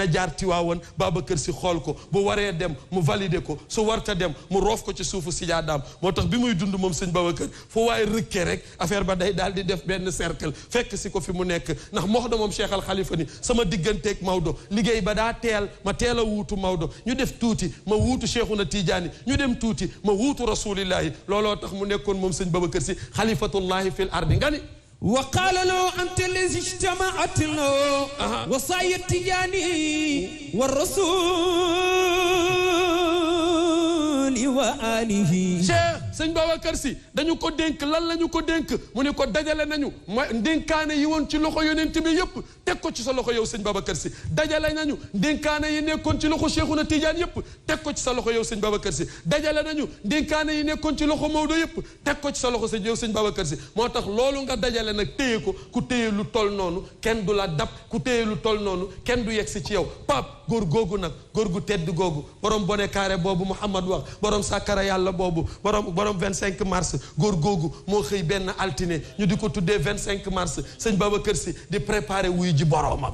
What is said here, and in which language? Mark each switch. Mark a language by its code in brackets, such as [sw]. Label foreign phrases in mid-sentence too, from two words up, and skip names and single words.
[wo] jaar Tiwaawan Babacar Sy xool ko bu waree dem mu valider ko su warta dem mu roof ko ci suufu sijaadaam moo tax bi muy dund moom sëñ Babacar fu waay rëkkee rek affaire ba day daal di def benn cercle fekk si ko fi mu nekk ndax mox da moom Cheikh Al Khalifa ni sama digganteeg Maodo liggéey ba daa teel ma teel a wuutu Maodo ñu def tuuti ma wuutu Cheikhuna Tidiane ñu dem tuuti ma wuutu rasulillahi looloo tax mu nekkoon moom sëñ Babacar Sy [ar] خليفة الله في الأرض [wo] nga ni [ar] وقال له أنت الذي اجتمعت له وصايا التجاني والرسول وآله [wo] sëñ Babacar Sy dañu ko dénk lan la ñu ko dénk mu ne ko dajale nañu mooy ndénkaane yi woon ci loxo yonent bi yëpp teg ko ci sa loxo yow sëñ Babacar Sy dajale nañu ndénkaane yi nekkoon ci loxo Cheikhuna Tidiane yëpp teg ko ci sa loxo yow sëñ Babacar Sy dajale nañu ndénkaane yi nekkoon ci loxo Maodo yëpp teg ko ci sa loxo yow sëñ Babacar Sy moo tax loolu nga dajale nag téye ko ku téye lu tol noonu kenn du la dab ku téye lu tol noonu kenn du yegsi ci yow Pape góor googu nag góor gu tedd googu borom [fr] bone carré [wo] boobu Mouhamad wax borom sàkkara yàlla boobu borom 25 mars góor googu moo xëy benn altine ñu di ko tuddee 25 mars sëñ Babacar Sy di préparé wuy ji boromam